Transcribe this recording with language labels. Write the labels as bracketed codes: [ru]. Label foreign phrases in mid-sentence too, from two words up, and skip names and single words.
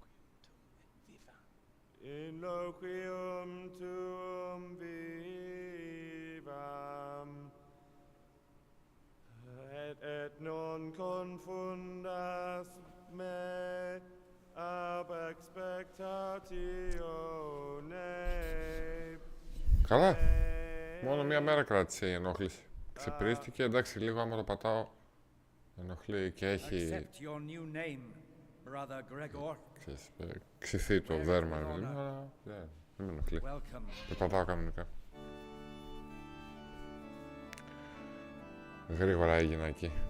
[la] in loquium tuum vivam, et non confundas me ab expectatione. [el] Καλά. Μόνο μία μέρα κράτησε η ενόχληση. Ξεπρίστηκε, εντάξει, λίγο άμα το πατάω ενοχλεί και έχει [en] Accept your new name, brother Gregor. [el] ξυθεί το δέρμα, αλλά δεν με ενοχλεί. Το πατάω κανονικά. Γρήγορα έγινα εκεί.